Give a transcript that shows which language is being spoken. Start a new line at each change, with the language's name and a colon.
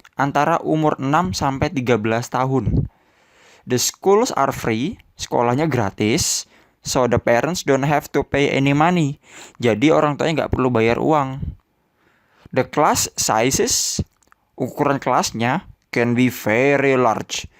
Indonesian: Antara umur 6 sampai 13 tahun.
English: The schools are free,
Indonesian: sekolahnya gratis.
English: So the parents don't have to pay any money.
Indonesian: Jadi orang tuanya nggak perlu bayar uang.
English: The class sizes,
Indonesian: ukuran kelasnya
English: can be very large.